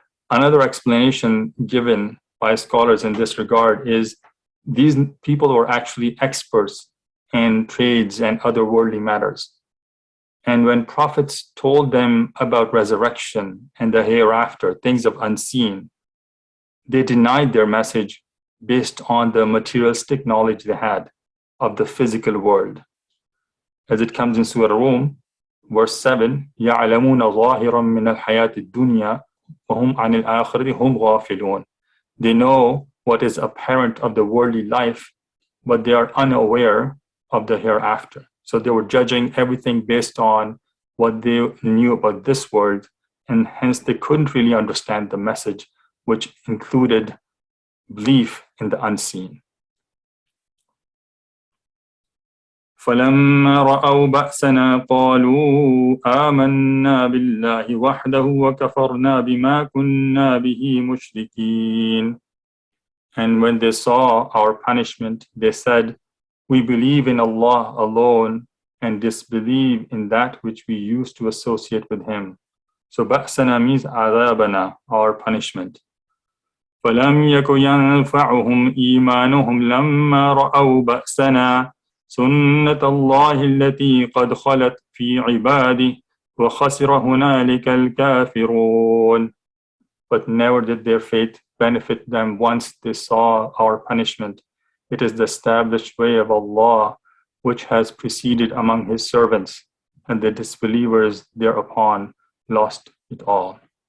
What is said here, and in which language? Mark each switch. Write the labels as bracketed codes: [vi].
[en] Another explanation given by scholars in this regard is these people were actually experts in trades and other worldly matters. And when prophets told them about resurrection and the hereafter, things of unseen, they denied their message based on the materialistic knowledge they had of the physical world. As it comes in Surah Rum, verse 7, [ar] يَعْلَمُونَ ظَاهِرًا مِنَ الْحَيَاةِ الدُّنْيَا وَهُمْ عَنِ الْآخِرَةِ هُمْ غَافِلُونَ. [en] They know what is apparent of the worldly life, but they are unaware of the hereafter. So they were judging everything based on what they knew about this world, and hence they couldn't really understand the message, which included belief in the unseen. [ar] فَلَمَّا رَأَوْا بَأْسَنَا قَالُوا آمَنَّا بِاللَّهِ وَحْدَهُ وَكَفَرْنَا بِمَا كُنَّا بِهِ مُشْرِكِينَ. [en] And when they saw our punishment, they said, we believe in Allah alone and disbelieve in that which we used to associate with Him. So ba'sana means adabana, our punishment. [ar] فلم يك ينفعهم إيمانهم لما رأوا بأسنا سنة الله التي قد خلت في عباده وخسر هنالك الكافرون. [en] But never did their faith benefit them once they saw our punishment. It is the established way of Allah which has preceded among His servants, and the disbelievers thereupon lost it all.